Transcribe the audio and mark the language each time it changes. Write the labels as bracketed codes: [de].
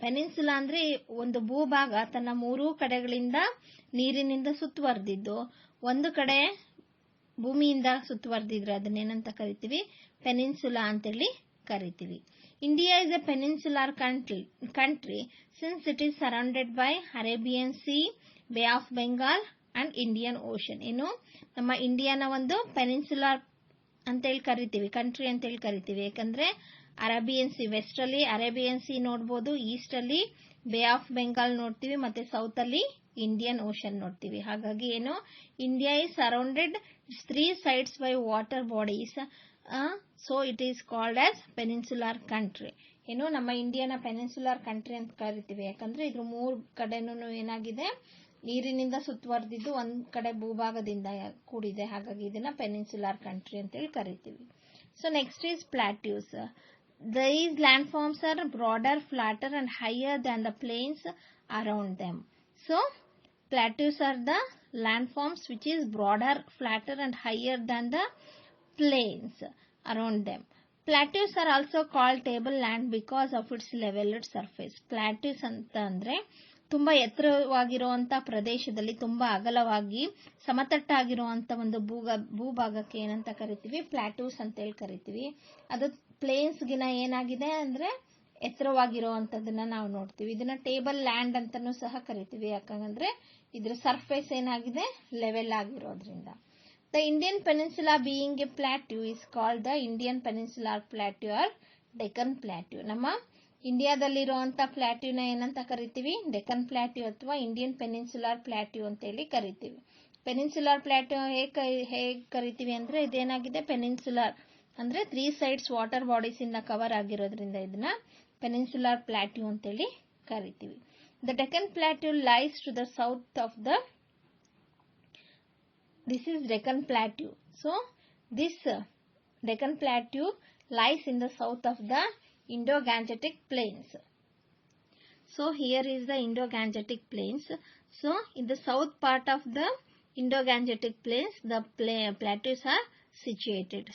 [kn] Peninsula ಅಂದ್ರೆ ಒಂದು ಭೂಭಾಗ ತನ್ನ 3 ಕಡೆಗಳಿಂದ ನೀರಿನಿಂದ ಸುತ್ತುವರೆದಿದ್ದು, ಒಂದು ಕಡೆ ಭೂಮಿಯಿಂದ ಸುತ್ತುವರೆದಿದ್ರೆ ಅದನ್ನೇನಂತ ಕರಿತೀವಿ, ಪೆನಿನ್ಸುಲಾ ಅಂತೇಳಿ ಕರಿತೀವಿ. [en] India is a peninsular country since it is surrounded by Arabian sea, bay of Bengal and Indian ocean. [kn] ಏನು ನಮ್ಮ ಇಂಡಿಯಾನ ಒಂದು ಪೆನಿನ್ಸುಲಾರ್ ಅಂತೇಳಿ ಕರಿತೀವಿ, ಕಂಟ್ರಿ ಅಂತೇಳಿ ಕರಿತೀವಿ. ಯಾಕಂದ್ರೆ ಅರೇಬಿಯನ್ ಸಿ, ವೆಸ್ಟ್ ಅಲ್ಲಿ ಅರೇಬಿಯನ್ ಸಿ ನೋಡ್ಬೋದು, ಈಸ್ಟ್ ಅಲ್ಲಿ ಬೇ ಆಫ್ ಬೆಂಗಾಲ್ ನೋಡ್ತೀವಿ, ಮತ್ತೆ ಸೌತ್ ಅಲ್ಲಿ ಇಂಡಿಯನ್ ಓಷನ್ ನೋಡ್ತೀವಿ. ಹಾಗಾಗಿ ಏನು, [en] India is surrounded 3 sides by water bodies, so it is called as peninsular country. [kn] ಏನು ನಮ್ಮ ಇಂಡಿಯಾನ ಪೆನಿನ್ಸುಲಾರ್ ಕಂಟ್ರಿ ಅಂತ ಕರಿತೀವಿ. ಯಾಕಂದ್ರೆ ಇದ್ರ 3 ಕಡೆನೂ ಏನಾಗಿದೆ, ನೀರಿನಿಂದ ಸುತ್ತುವರೆದಿದ್ದು, ಒಂದ್ ಕಡೆ ಭೂಭಾಗದಿಂದ ಕೂಡಿದೆ. ಹಾಗಾಗಿ ಇದನ್ನ ಪೆನಿನ್ಸುಲಾರ್ ಕಂಟ್ರಿ ಅಂತೇಳಿ ಕರಿತೀವಿ. [en] So next is plateaus. These landforms are broader, flatter and higher than the plains around them. So plateaus are the landforms which is broader, flatter and higher than the plains around them. Plateaus are also called tableland because of its leveled surface. [kn] Plateaus ಅಂತ ಅಂದ್ರೆ ತುಂಬಾ ಎತ್ತರವಾಗಿರುವಂತ ಪ್ರದೇಶದಲ್ಲಿ ತುಂಬಾ ಅಗಲವಾಗಿ ಸಮತಟ್ಟಾಗಿರುವಂತ ಒಂದು ಭೂಭಾಗಕ್ಕೆ ಏನಂತ ಕರಿತೀವಿ, ಪ್ಲಾಟೂಸ್ ಅಂತ ಹೇಳಿ ಕರಿತೀವಿ. ಅದು ಪ್ಲೇನ್ಸ್ ಗಿನ ಏನಾಗಿದೆ ಅಂದ್ರೆ ಎತ್ತರವಾಗಿರುವಂತದನ್ನ ನಾವು ನೋಡ್ತೀವಿ. ಇದನ್ನ ಟೇಬಲ್ ಲ್ಯಾಂಡ್ ಅಂತಾನೂ ಸಹ ಕರಿತೀವಿ. ಯಾಕಂದ್ರೆ ಇದ್ರ ಸರ್ಫೇಸ್ ಏನಾಗಿದೆ, ಲೆವೆಲ್ ಆಗಿರೋದ್ರಿಂದ. [en] The Indian Peninsula being a plateau is called the Indian Peninsular Plateau or Deccan Plateau. [kn] ನಮ್ಮ ಇಂಡಿಯಾದಲ್ಲಿರುವಂತ ಪ್ಲಾಟ್ಯೂನ ಏನಂತ ಕರಿತೀವಿ, ಡೆಕ್ಕನ್ ಪ್ಲಾಟ್ಯೂ ಅಥವಾ ಇಂಡಿಯನ್ ಪೆನಿನ್ಸುಲಾರ್ ಪ್ಲಾಟ್ಯೂ ಅಂತ ಹೇಳಿ ಕರಿತೀವಿ. ಪೆನಿನ್ಸುಲಾರ್ ಪ್ಲಾಟ್ಯೂ ಹೇಗೆ ಕರಿತೀವಿ ಅಂದ್ರೆ ಇದೇನಾಗಿದೆ, ಪೆನಿನ್ಸುಲಾರ್ ಅಂದ್ರೆ 3 sides ವಾಟರ್ ಬಾಡೀಸ್ ಇಂದ ಕವರ್ ಆಗಿರೋದ್ರಿಂದ ಇದನ್ನ ಪೆನಿನ್ಸುಲಾರ್ ಪ್ಲಾಟ್ಯೂ ಅಂತೇಳಿ ಕರಿತೀವಿ. [en] The Deccan Plateau lies to the south of the This is Deccan Plateau. So this Deccan Plateau lies in the south of the Indo-Gangetic Plains. So here is the Indo-Gangetic Plains. So in the south part of the Indo-Gangetic Plains, the plateaus are situated.